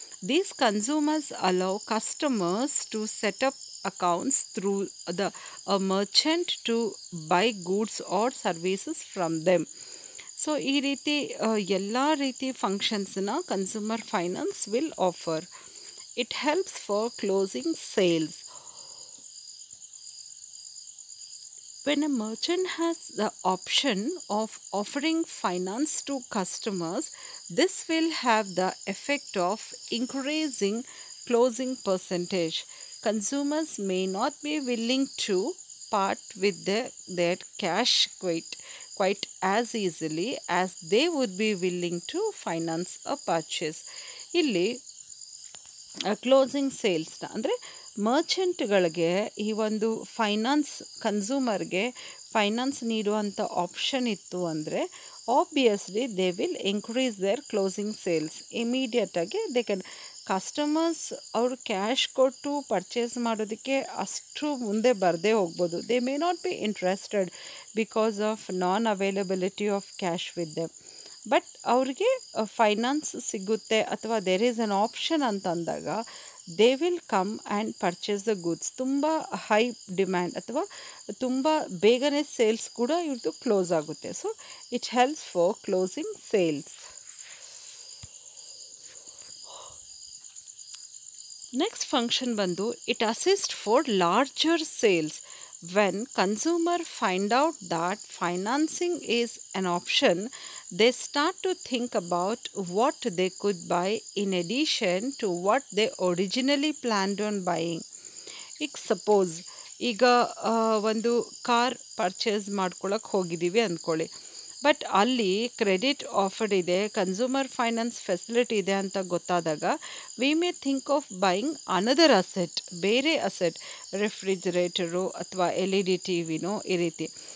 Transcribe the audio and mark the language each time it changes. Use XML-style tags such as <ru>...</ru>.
<en>These consumers allow customers to set up accounts through a merchant to buy goods or services from them.</en> <kn>So ಈ ರೀತಿ ಎಲ್ಲ ರೀತಿ ಫಂಕ್ಷನ್ಸ್ನ consumer finance</kn> <en>Will offer. It helps for closing sales. When a merchant has the option of offering finance to customers, this will have the effect of increasing closing percentage. Consumers may not be willing to part with their cash quite as easily as they would be willing to finance a purchase.</en> <kn>ಇಲ್ಲಿ closing ಸೇಲ್ಸ್ನ ಅಂದರೆ ಮರ್ಚೆಂಟ್ಗಳಿಗೆ ಈ ಒಂದು finance ಕನ್ಸ್ಯೂಮರ್ಗೆ finance ನೀಡುವಂಥ option ಇತ್ತು ಅಂದರೆ obviously</kn> <en>They will increase their closing sales.</en> <kn>ಇಮಿಡಿಯೇಟಾಗಿ</kn> <en>they can</en> <kn>customers ಅವರು cash ಕೊಟ್ಟು ಪರ್ಚೇಸ್ ಮಾಡೋದಕ್ಕೆ ಅಷ್ಟು ಮುಂದೆ ಬರದೇ ಹೋಗ್ಬೋದು.</kn> <en>They may not be interested because of non availability of cash with them. But</en> <kn>ಅವ್ರಿಗೆ ಫೈನಾನ್ಸ್ ಸಿಗುತ್ತೆ ಅಥವಾ</kn> <en>there is an option</en> <kn>ಅಂತ ಅಂದಾಗ</kn> <en>They will come and purchase the goods.</en> <kn>ತುಂಬ ಹೈ ಡಿಮ್ಯಾಂಡ್ ಅಥವಾ ತುಂಬ ಬೇಗನೆ ಸೇಲ್ಸ್ ಕೂಡ ಇವ್ರದ್ದು ಕ್ಲೋಸ್ ಆಗುತ್ತೆ.</kn> <en>So it helps for closing sales. Next function ಬಂದು it assist for larger sales. When consumer find out that financing is an option, they start to think about what they could buy in addition to what they originally planned on buying.</en> <kn>Suppose ಈಗ ಒಂದು car purchase ಮಾಡ್ಕೊಳಕ್ಕೆ ಹೋಗಿದ್ದೀವಿ ಅಂದ್ಕೊಳ್ಳಿ. But ಅಲ್ಲಿ credit offer ಇದೆ, consumer finance facility ಇದೆ ಅಂತ ಗೊತ್ತಾದಾಗ</kn> <en>we may think of buying another asset,</en> <kn>ಬೇರೆ ಅಸೆಟ್, ರೆಫ್ರಿಜರೇಟರು ಅಥವಾ LED TVನೋ ಈ ರೀತಿ.</kn>